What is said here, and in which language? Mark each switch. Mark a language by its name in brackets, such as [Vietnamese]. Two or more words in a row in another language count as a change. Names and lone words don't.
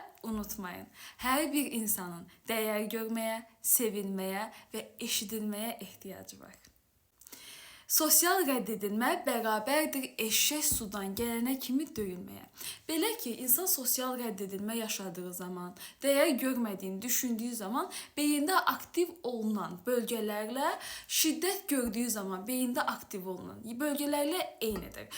[Turkish] unutmayın, her bir insanın değer görmeye, sevilmeye ve eşidilmeye ihtiyacı var. [Azerbaijani] Sosial reddedilmə bərabərdir eşşək sudan gələnə kimi döyülməyə. Belə ki, insan sosial reddedilmə yaşadığı zaman, dəyər görmədiyini düşündüyü zaman beyində aktiv olunan bölgələrlə şiddət gördüyü zaman beyində aktiv olunan bölgələrlə eynidir.